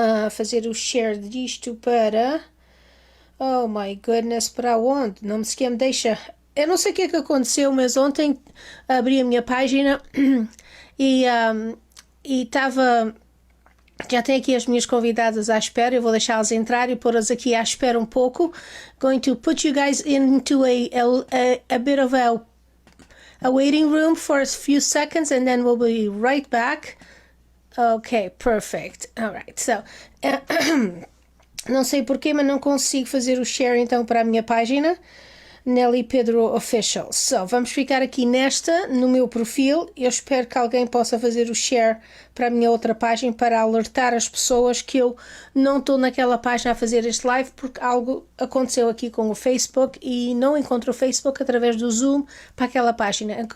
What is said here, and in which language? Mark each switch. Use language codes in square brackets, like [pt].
[pt] Fazer o share disto para... [en] Oh my goodness, [pt] para onde? Não me sequer me deixa... Eu não sei o que é que aconteceu, mas ontem abri a minha página e estava... Já tenho aqui as minhas convidadas à espera. Eu vou deixá-las entrar e pôr-as aqui à espera um pouco. [en] Going to put you guys into a bit of a waiting room for a few seconds and then we'll be right back. Okay, perfect. All right, so... [pt] não sei porquê, mas não consigo fazer o share então para a minha página. Nelly Pedro Official. Vamos ficar aqui no meu perfil. Eu espero que alguém possa fazer o share para a minha outra página para alertar as pessoas que eu não estou naquela página a fazer este live porque algo aconteceu aqui com o Facebook e não encontro o Facebook através do Zoom para aquela página.